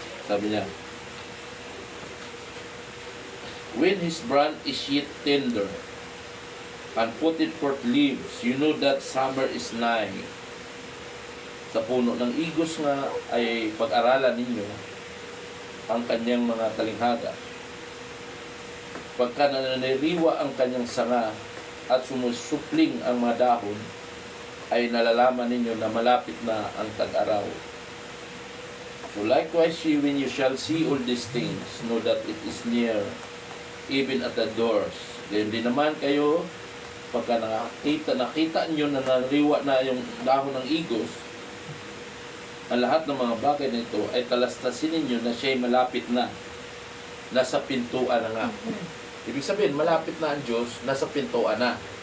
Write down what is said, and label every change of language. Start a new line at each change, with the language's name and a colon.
Filipino: Sabi niya,
English: when his branch is yet tender, and put it forth leaves, you know that summer is nigh.
Filipino: Sa puno ng igos nga ay pag-aralan ninyo ang kanyang mga talinghaga. Pagka nananiriwa ang kanyang sanga at sumusupling ang mga dahon, ay nalalaman ninyo na malapit na ang tag-araw.
English: So likewise, when you shall see all these things, know that it is near, even at the doors.
Filipino: Ganyan din naman kayo, pagka nakita nyo na nariwa na yung dahon ng igos, ang lahat ng mga bagay na ito ay talastasin ninyo na siya'y malapit na. Nasa pintuan na nga. Ibig sabihin, malapit na ang Diyos, nasa pintuan na.